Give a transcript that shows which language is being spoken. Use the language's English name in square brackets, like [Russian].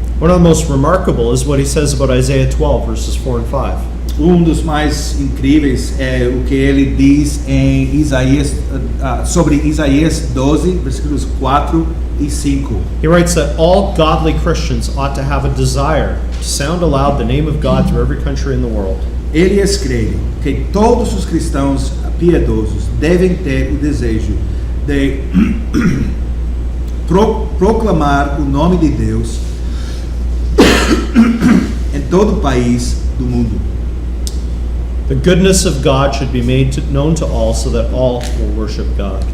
[English] One of the most remarkable is what he says about Isaiah 12, verses 4 and 5. [Portuguese] Dos mais incríveis é o que ele diz em Isaías, sobre Isaías 12, versículos 4 e 5. [English] He writes that all godly Christians ought to have a desire to sound aloud the name of God through every country in the world. [Portuguese] Ele escreve que todos os cristãos piedosos devem ter o desejo de proclamar o nome de Deus em todo o país do mundo. [English] The goodness of God should be made known to all so that all will worship God.